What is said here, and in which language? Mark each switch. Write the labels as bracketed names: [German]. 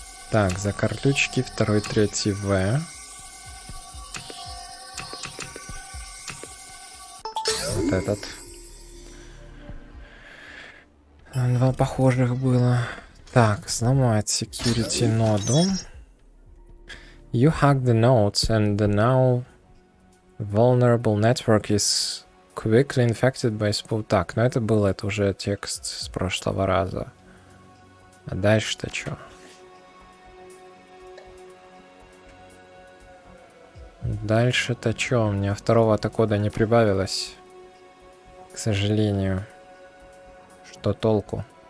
[Russian] Так, за карлючки второй, третий В. Вот этот. Два похожих было. Так, сломать security ноду. [English] You hacked the nodes and the now vulnerable network is quickly infected by spoof. [Russian] Так, ну это был это уже текст с прошлого раза. А дальше-то что? Дальше-то что? У меня второго-то кода не прибавилось. К сожалению. Что толку?